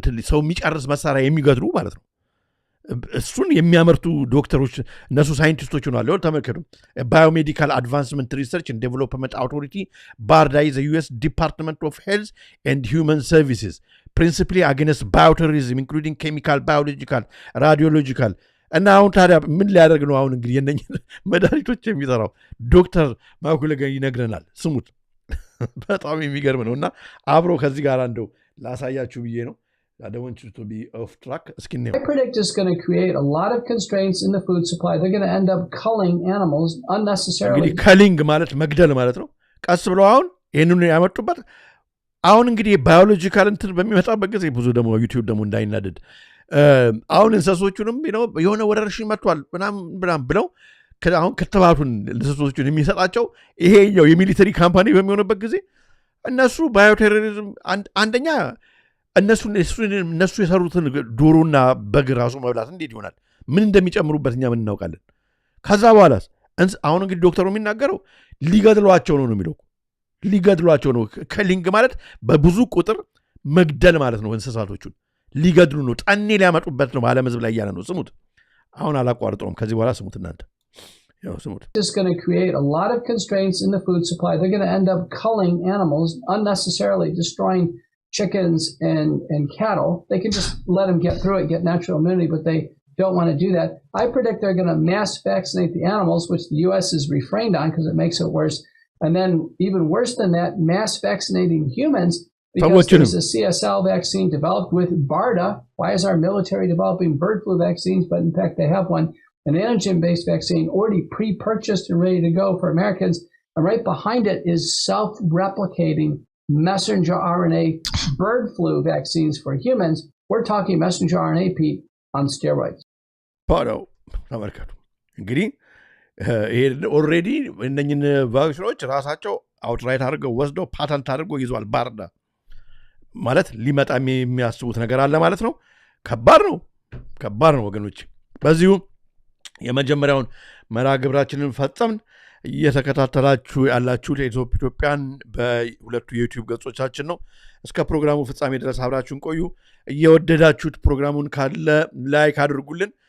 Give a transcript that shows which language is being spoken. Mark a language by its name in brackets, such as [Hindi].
[Amharic] ሰው የሚጨርስ መሳሪያ የሚገድሉ ማለት ነው እሱን የሚያመርቱ ዶክተሮች እነሱ ሳይንቲስቶች ሆናሉ ተመልከቱ [English] ባዮሜዲካል አድቫንስመንት ሪሰርች ኤንድ ዴቨሎፕመንት አውቶሪቲ ባርዳ ኢዝ ዩኤስ ዲፓርትመንት ኦፍ ሄልዝ ኤንድ ሂውመን ሰርቪስስ principally against bioterrorism including chemical biological radiological [Amharic] እና አሁን ታዲያ ምን ሊያደርግ ነው አሁን እንግዲህ የነኝ መድኃኒቶች የሚሰራው ዶክተር ማኩለገ ይነግረናል ስሙት በጣም የሚገርም ነውና አብሮ ከዚህ ጋር እንደው ላሳያችሁ ብዬ ነው [English] I don't want you to be off track. I predict it's going to create a lot of constraints in the food supply. They're going to end up culling animals unnecessarily. እንግዲህ culling ማለት መግደል ማለት ነው ቀስ ብለው አሁን ይሄንን ያመጡበት አሁን እንግዲህ ባዮሎጂካል እንትን በሚመጣበት ጊዜ ብዙ ደግሞ ዩቲዩብ ደግሞ እንዳይናደድ አሁን እንሰሶቹንም የሆነ ወረርሽኝ መጥቷል ምናምን ብለው አሁን ከተባቱን እንሰሶቹን የሚሰጣቸው ይሄኛው የሚሊተሪ ካምፓኒ በሚሆንበት ጊዜ እነሱ ባዮቴሮሪዝም አንደኛ እነሱ የሰሩትን ዶሮና በግ ራሱ መብላት እንዴት ይሆናል ምን እንደሚጨምሩበት እኛ ምን እናውቃለን ከዛ በኋላስ አሁን እንግዲህ ዶክተሩ የሚናገረው ሊገድሏቸው ነው የሚለው ሊገድሏቸው ነው ከሊንግ ማለት በብዙ ቁጥር መግደል ማለት ነው እንስሳቶቹን ሊገድሉ ነው ጠኔ ሊያመጡበት ነው ባለ መዝብ ላይ ያለ ነው ስሙት አሁን አላቋርጠውም ከዚህ በኋላ ስሙት እናንተ ያው ስሙት It's going to create a lot of constraints in the food supply. They're going to end up culling animals unnecessarily, destroying chickens and cattle. They can just let them get through it, get natural immunity, but they don't want to do that. I predict they're going to mass vaccinate the animals, which the U.S. is refrained on because it makes it worse. And then even worse than that, mass vaccinating humans because there's a CSL vaccine developed with BARDA. Why is our military developing bird flu vaccines? But in fact, they have one, an antigen-based vaccine already pre-purchased and ready to go for Americans. And right behind it is self-replicating messenger RNA bird flu vaccines for humans. We're talking messenger RNA, Pete, on steroids. Pardon, American. Agree? [Amharic] ኦልሬዲ እነኝን ቫክሲኖች ራሳቸው አውትራይት አድርገው ወስደው ፓተንት አድርገው ይዟል ባርዳ ማለት ሊመጣ የሚያስቡት ነገር አለ ማለት ነው ከባድ ነው ወገኖች በዚሁ የመጀመሪያውን መርሃ ግብራችንን ፈጸምን እየተከታተላችሁ ያላችሁት ኢትዮጵያን በሁለቱ የዩቲዩብ ገጾቻችን ነው እስከ ፕሮግራሙ ፍጻሜ ድረስ አብራችሁን ቆዩ እየወደዳችሁት ፕሮግራሙን ካለ ላይክ አድርጉልን